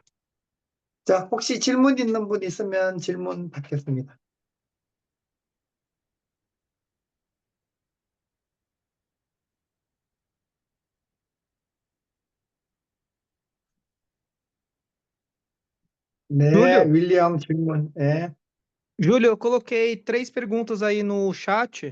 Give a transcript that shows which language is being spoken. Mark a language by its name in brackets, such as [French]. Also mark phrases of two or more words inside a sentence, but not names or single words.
[Korean] 자, 혹시 질문 있는 분 있으면 질문 받겠습니다. 네, Júlio, 윌리엄 질문. 예. [Portuguese] Júlio, eu coloquei três perguntas aí no chat.